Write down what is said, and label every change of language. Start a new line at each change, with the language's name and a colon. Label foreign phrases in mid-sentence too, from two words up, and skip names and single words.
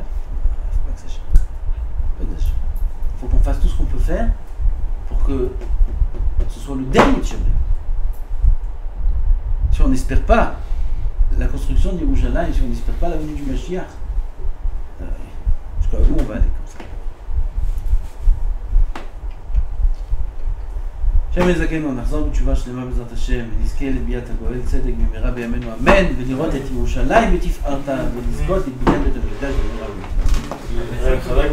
French: Il ne faut pas exagérer. Il faut qu'on fasse tout ce qu'on peut faire pour que ce soit le dernier
Hebrew: תשעה באב.
French: Si on n'espère pas la construction de Yerushalayim, si on n'espère pas la venue du Mashiach, jusqu'à où on va aller comme ça?
Hebrew: Shem Ezakenu, נחזור בתשובה שלמה בעזרת השם, ונזכה לביאת הגואל צדק במהרה בימינו אמן, ולראות את ירושלים בתפארתה, ולזכות את בניין בית המקדש במהרה בימינו.